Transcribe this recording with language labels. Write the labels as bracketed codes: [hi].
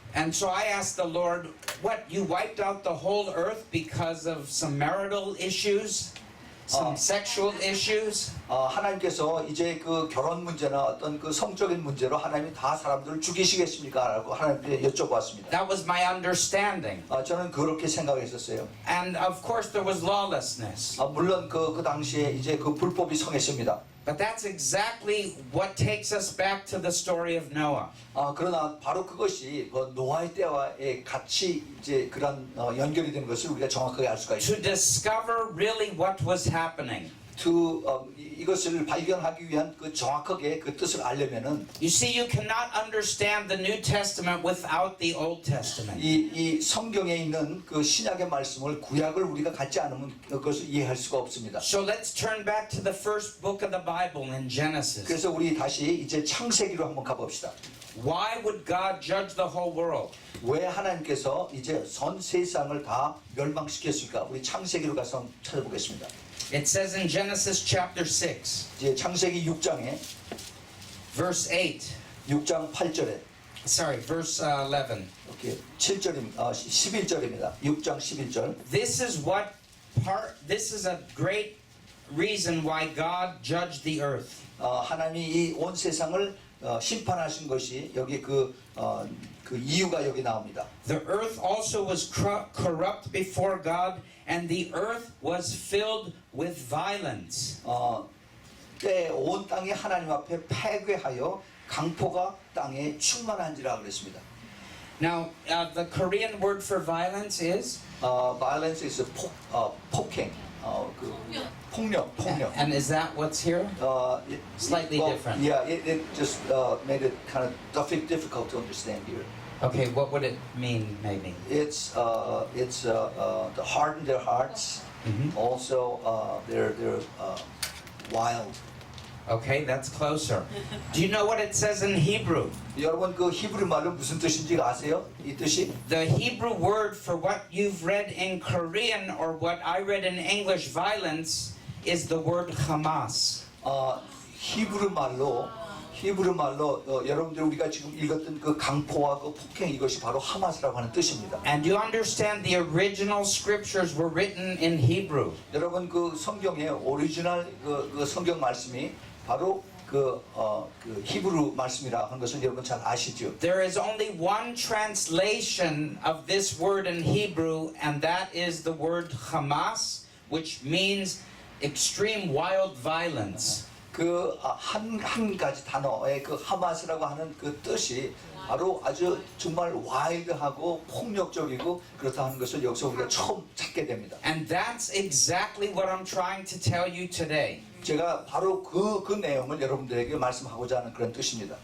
[en] And so I asked the Lord, what, you wiped out the whole earth because of some marital issues? Some sexual issues? [ko] 하나님께서 이제 그 결혼 문제나 어떤 그 성적인 문제로 하나님이 다 사람들을 죽이시겠습니까? 라고 하나님께 여쭤봤습니다. [en] That was my understanding. [ko] 저는 그렇게 생각했었어요. [en] And of course there was lawlessness. [ko] 물론 그 당시에 이제 그 불법이 성했습니다. [en] But that's exactly what takes us back to the story of Noah. [ko] 그러나 바로 그것이 그 노아의 때와 같이 이제 그런 연결이 된 것을 우리가 정확하게 알 수가 [en] To [ko] 있습니다. [en] discover really what was happening. [ko] 이것을 발견하기 위한 그 정확하게 그 뜻을 알려면은 [en] You see, you cannot understand the New Testament without the Old Testament. [ko] 이 성경에 있는 그 신약의 말씀을 구약을 우리가 갖지 않으면 그것을 이해할 수가 없습니다. [en] So let's turn back to the first book of the Bible in Genesis. [ko] 그래서 우리 다시 이제 창세기로 한번 가봅시다. [en] Why would God judge the whole world? [ko] 왜 하나님께서 이제 전 세상을 다 멸망시켰을까? 우리 창세기로 가서 한번 찾아보겠습니다. [en] It says in Genesis chapter 6, [ko] 이제 창세기 6장에 [en] verse 8. [ko] 6장 8절에 [en] Verse 11. [ko] 이렇게 7절입니다. 11절입니다. 6장 11절. [en] This is a great reason why God judged the earth. [ko] 하나님이 이 온 세상을 심판하신 것이 여기 그 이유가 여기 나옵니다. [en] The earth also was corrupt before God, and the earth was filled with violence. [ko] 때 온 땅이 하나님 앞에 패괴하여 강포가 땅에 충만한지라 그랬습니다. [en] Now, the Korean word for violence is? violence is [ko] 폭행, 폭력. [en] And is that what's here? Slightly different. Yeah, it just made it kind of difficult to understand here. Okay, what would it mean, maybe? It's to harden their hearts. Mhm. Also, they're wild. Okay, that's closer. Do you know what it says in Hebrew? [ko] 여러분 그 히브리 말로 무슨 뜻인지 아세요? 이 뜻이 [en] The Hebrew word for what you've read in Korean or what I read in English, violence, is the word Hamas. [ko] 히브리 말로 여러분들 우리가 지금 읽었던 그 강포와 그 폭행 이것이 바로 하마스라고 하는 뜻입니다. [en] And you understand the original scriptures were written in Hebrew. [ko] 여러분 그 성경의 오리지널 그 성경 말씀이 바로 그 히브리 말씀이라 하는 것을 여러분 잘 아시죠? [en] There is only one translation of this word in Hebrew, and that is the word Hamas, which means extreme wild violence. [ko] 그 한 가지 단어의 그 하마스라고 하는 그 뜻이 바로 아주 정말 와일드하고 폭력적이고 그렇다 하는 것을 여기서 우리가 처음 찾게 됩니다. [en] And that's exactly what I'm trying to tell you today. [ko] 제가 바로 그 내용을 여러분들에게 말씀하고자 하는 그런 뜻입니다.